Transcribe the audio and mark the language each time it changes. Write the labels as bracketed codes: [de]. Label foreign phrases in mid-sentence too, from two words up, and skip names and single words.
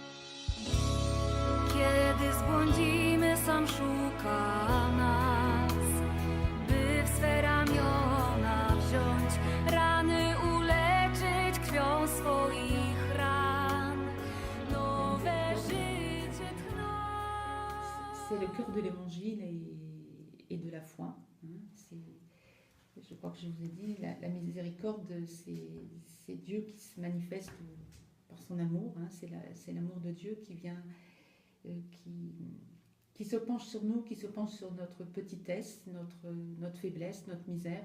[pl] Kiedy zbłądzimy, sam szuka nas, by w swe ramiona wziąć, rany uleczyć krwią swoich ran, nowe życie tchnąć. [fr] C'est le cœur de l'évangile et de la foi. Je crois que je vous ai dit, la miséricorde, c'est Dieu qui se manifeste par son amour. C'est l'amour de Dieu qui vient, qui se penche sur nous, qui se penche sur notre petitesse, notre faiblesse, notre misère.